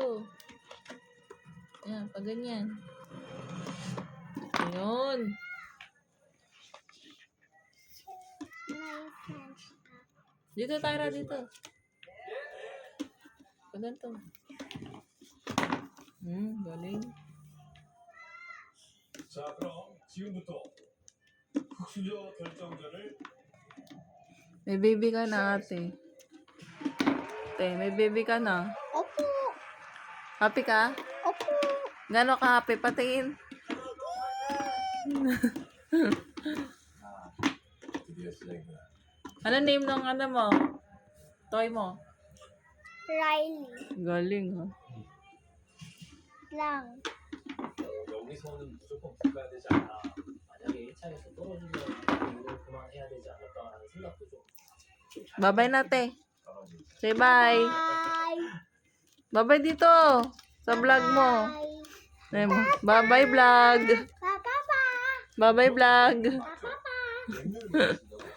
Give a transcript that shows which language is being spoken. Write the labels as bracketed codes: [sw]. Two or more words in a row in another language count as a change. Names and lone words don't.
[tl] Yan, pag ganyan. Ayun. [en] My friends. [tl] Dito, Tyra, dito. Pag ganito. Galing. [ko] 자, 그럼 지금부터 흑수저 결정전을 [tl] May baby ka na, ate. Ate, may baby ka na. Opo. Happy ka? Opo. Gano'n ka happy? Patingin. [ko] 드디어 시작이구나. [tl] Ano name ng ano mo? Toy mo? Riley. Galing, ha? Lang. [ko] 여기서는 무조건 붙어야 되지 않나. 만약에 1차에서 떨어지면 이걸 그만해야 되지 않을까라는 생각도 좀. [en] Bye-bye nate. Say bye. Bye. [tl] Bye-bye dito. Sa vlog mo. [en] Bye. [tl] Say mo. Bye-bye vlog. Papa. [en] Bye-bye vlog. [tl] Papa.